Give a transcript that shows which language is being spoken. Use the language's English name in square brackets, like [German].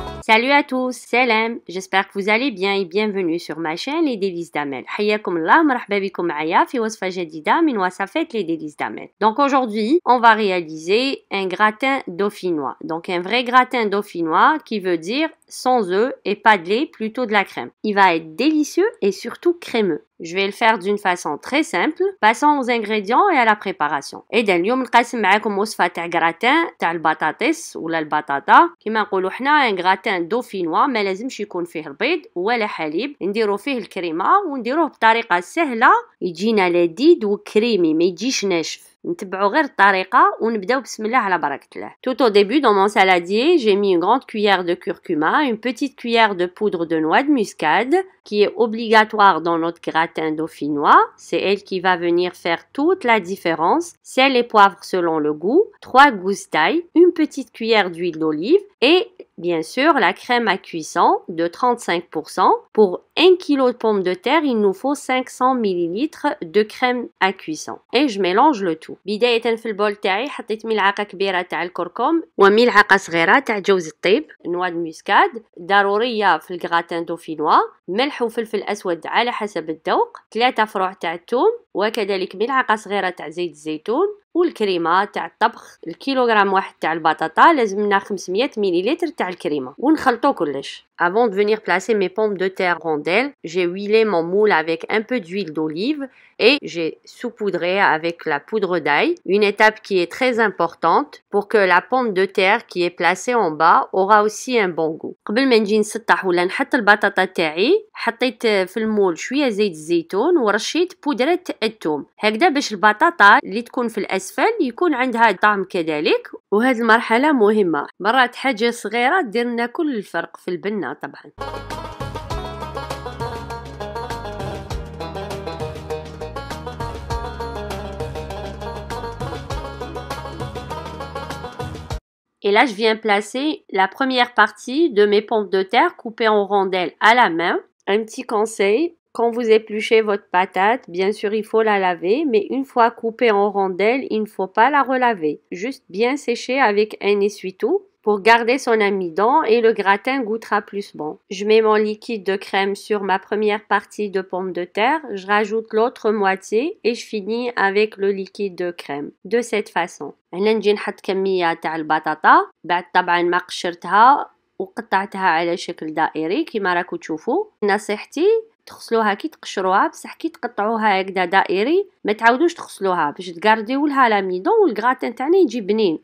[French] Salut à tous, salam, j'espère que vous allez bien et bienvenue sur ma chaîne Les Délices d'Amel. [Arabic] حياكم الله، مرحبا بكم معايا في وصفة جديدة من وصفات Les Délices d'Amel. [French] Donc aujourd'hui, on va réaliser un gratin dauphinois. Donc un vrai gratin dauphinois qui veut dire sans œufs et pas de lait, plutôt de la crème. Il va être délicieux et surtout crémeux. Je vais le faire d'une façon très simple. Passons aux ingrédients et à la préparation. [Arabic] إذا اليوم نقسم معاكم وصفة تاع gratin تاع البطاطس ولا البطاطا. كما نقولوا حنا un gratin dauphinois ما لازمش يكون فيه البيض ولا حليب. نديرو فيه الكريمة ونديروه بطريقة سهلة يجينا لذيذ وكريمي، ما يجيش ناشف. نتبعوا غير الطريقة ونبداو بسم الله على بركة الله. [French] Tout au début dans mon saladier, j'ai mis une grande cuillère de curcuma, une petite cuillère de poudre de noix de muscade qui est obligatoire dans notre gratin dauphinois. C'est elle qui va venir faire toute la différence. Sel et poivre selon le goût, 3 gousses d'ail, une petite cuillère d'huile d'olive et bien sûr la crème à cuisson de 35%. Pour 1 kg de pommes de terre, il nous faut 500 ml de crème à cuisson. Et je mélange le tout. [Arabic] بداية في البول تاعي حطيت ملعقة كبيرة تاع الكركم وملعقة صغيرة تاع جوز الطيب، نوع المسكاد ضرورية في الجراتان دوفينوا، ملح وفلفل أسود على حسب الذوق، 3 فروع تاع الثوم، وكذلك ملعقة صغيرة تاع زيت الزيتون، والكريمه تاع الطبخ. الكيلوغرام واحد تاع البطاطا لازمنا 500 ملل تاع الكريمه ونخلطو كلش. [French] Avant de venir placer mes pommes de terre rondelles, j'ai huilé mon moule avec un peu d'huile d'olive et j'ai saupoudré avec la poudre d'ail, une étape qui est très importante pour que la pomme de terre qui est placée en bas aura aussi un bon goût. [Arabic] قبل ما نجي نسطح ولا نحط البطاطا تاعي، حطيت في المول شويه زيت الزيتون ورشيت بودره الثوم، هكذا باش البطاطا اللي تكون في الاسفل يكون عندها طعم كذلك. وهذه المرحله مهمه، مرات حاجه صغيره دير لنا كل الفرق في البنه طبعا. [French] Et là, je viens placer la première partie de mes pommes de terre coupées en rondelles à la main. Un petit conseil, quand vous épluchez votre patate, bien sûr, il faut la laver, mais une fois coupée en rondelles, il ne faut pas la relaver. Juste bien sécher avec un essuie-tout pour garder son amidon et le gratin goûtera plus bon. Je mets mon liquide de crème sur ma première partie de pommes de terre, je rajoute l'autre moitié et je finis avec le liquide de crème. De cette façon. [Arabic] هنا نجي نحط كمية تاع البطاطا بعد طبعا ما قشرتها وقطعتها على شكل دائري كما راكو تشوفوا. نصيحتي تغسلوها كي تقشروها، بصح كي تقطعوها هكذا دائري ما تعاودوش تغسلوها باش تغارديو لها لاميدون والغراتان تاعنا يجي بنين.